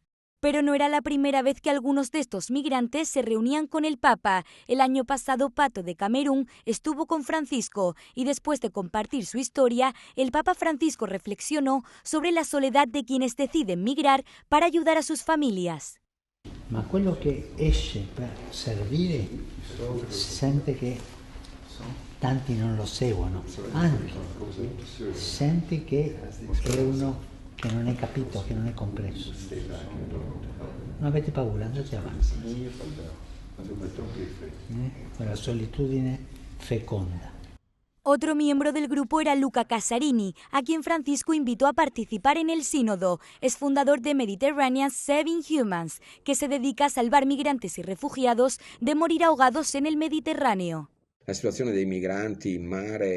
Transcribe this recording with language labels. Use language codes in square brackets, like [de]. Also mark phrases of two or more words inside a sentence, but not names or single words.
[es] Pero no era la primera vez que algunos de estos migrantes se reunían con el Papa. El año pasado, Pato de Camerún estuvo con Francisco y después de compartir su historia, el Papa Francisco reflexionó sobre la soledad de quienes deciden migrar para ayudar a sus familias. [it] Ma quello che esce per servire sente che tanti non lo seguono, anche sente che è uno che non è capito, che non è compreso. Non avete paura, andate avanti. La solitudine feconda. [es] Otro miembro del grupo era Luca Casarini, a quien Francisco invitó a participar en el sínodo. Es fundador de Mediterranean Saving Humans, que se dedica a salvar migrantes y refugiados de morir ahogados en el Mediterráneo. La situación de migrantes en mare.